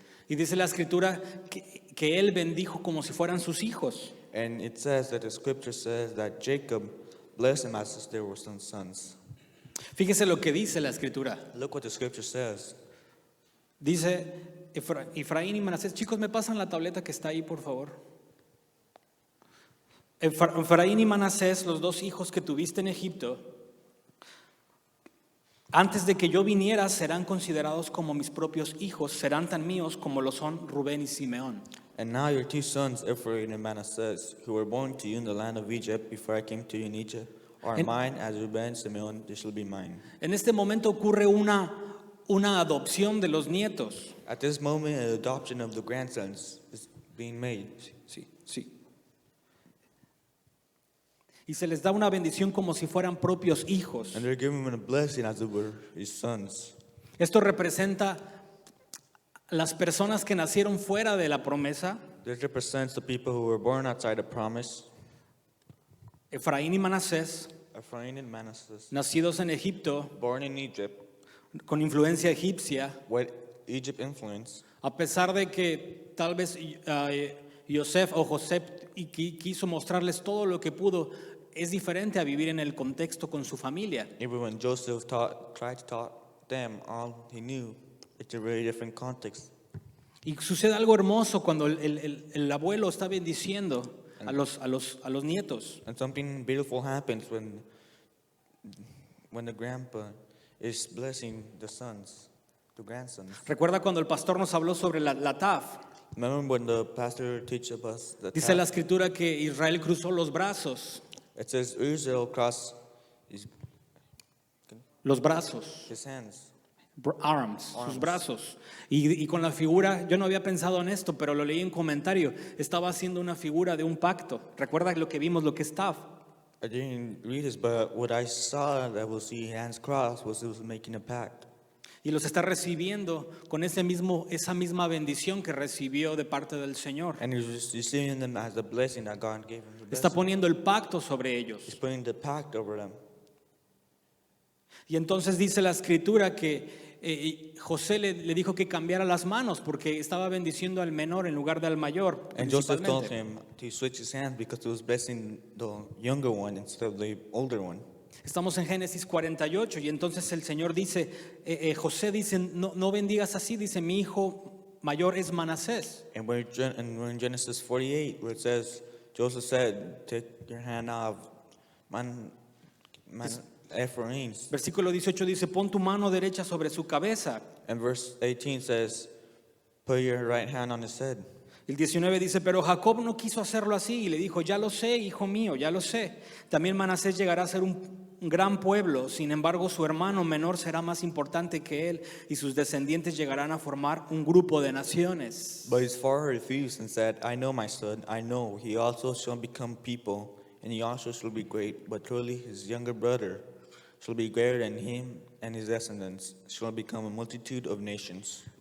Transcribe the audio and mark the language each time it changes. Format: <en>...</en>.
<es>Y dice la escritura que él bendijo como si fueran sus hijos.</es> <en>And it says that the scripture says that Jacob blessed him as if they were some sons.</en> <es>Fíjese lo que dice la escritura.</es> <en>Look what the scripture says.</en> <es>Dice Efraín y Manasés. Chicos, ¿me pasan la tableta que está ahí, por favor? Efraín y Manasés, los dos hijos que tuviste en Egipto, antes de que yo viniera, serán considerados como mis propios hijos, serán tan míos como lo son Rubén y Simeón.</es> <en>And now your two sons, Ephraim and Manasseh, who were born to you in the land of Egypt before I came to you in Egypt, are mine, as Reuben and Simeon, they shall be mine.</en> <es>En este momento ocurre una adopción de los nietos.</es> <en>At this moment, an adoption of the grandsons is being made.</en> <es>Sí. Y se les da una bendición como si fueran propios hijos.</es> <en>And they're given a blessing as they were his sons.</en> <es>Esto representa las personas que nacieron fuera de la promesa.</es> <en>This represents the people who were born outside the promise.</en> <es>Efraín y Manasés,</es> <en>Ephraim and Manasseh,</en> <es>nacidos en Egipto,</es> <en>born in Egypt,</en> <es>con influencia egipcia,</es> <en>with Egypt influence.</en> <es>a pesar de que tal vez José quiso mostrarles todo lo que pudo, es diferente a vivir en el contexto con su familia.</es> <en>Even when Joseph tried to taught them all he knew, it's a very different context.</en> <es>Y sucede algo hermoso cuando el abuelo está bendiciendo a los nietos.</es> <en>And something beautiful happens when the grandpa is blessing the sons, the grandsons.</en> <es>Recuerda cuando el pastor nos habló sobre la TAF.</es> <en>Remember when the pastor teaches us the</en> <es>Dice la escritura que Israel cruzó los brazos,</es> <en>it says Israel crossed</en> <es>los brazos,</es> <en>his hands. arms,</en> <es>sus brazos. Y con la figura, yo no había pensado en esto, pero lo leí en comentario, estaba haciendo una figura de un pacto. Recuerda lo que vimos, lo que es TAF.</es> <en>I didn't read this, but what I saw that was see hands crossed was it was making a pact.</en> <es>Y los está recibiendo con esa misma bendición que recibió de parte del Señor.</es> <en>And he's receiving them as the blessing that God gave him.</en> <es>Está poniendo el pacto sobre ellos.</es> <en>He's putting the pact over them.</en> <es>Y entonces dice la escritura que José le dijo que cambiara las manos porque estaba bendiciendo al menor en lugar del mayor.</es> <en>And Joseph told</en> <es>principalmente.</es> <en>him to switch his hands because he was blessing the younger one instead of the older one.</en> <es>Estamos en Génesis 48 y entonces el Señor dice, José dice, no bendigas así, dice, mi hijo mayor es Manasés.</es> <en>And we're in Genesis 48 where it says, Joseph said, take your hand off Ephraim's.</en> <es>Versículo 18 dice, pon tu mano derecha sobre su cabeza.</es> <en>And verse 18 says, put your right hand on his head.</en> <es>El 19 dice, pero Jacob no quiso hacerlo así y le dijo, ya lo sé, hijo mío, ya lo sé. También Manasés llegará a ser un gran pueblo, sin embargo su hermano menor será más importante que él y sus descendientes llegarán a formar un grupo de naciones.</es> <en>But his father refused and said, I know my son, I know, he also shall become people, and he also shall be great, but truly his younger brother shall be greater than him, and his descendants shall become a multitude of nations.</en>